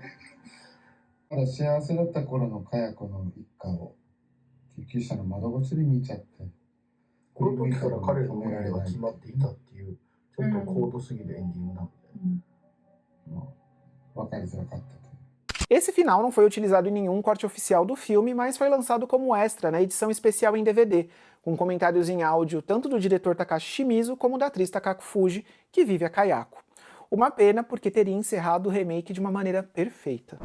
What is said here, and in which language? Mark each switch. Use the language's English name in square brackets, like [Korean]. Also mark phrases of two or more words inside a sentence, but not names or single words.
[Japanese] ただ幸せだった頃の佳代子の一家を救急車の窓越しに見ちゃって。この時から彼の運命が決まっていたっていう、ちょっと高度すぎるエンディングなんで、わかりづらかったと。 [Portuguese] Esse final não foi utilizado em nenhum corte oficial do filme, mas foi lançado como extra na edição especial em DVD, com comentários em áudio tanto do diretor Takashi Shimizu como da atriz Takako Fuji, que vive a Kayako. Uma pena, porque teria encerrado o remake de uma maneira perfeita.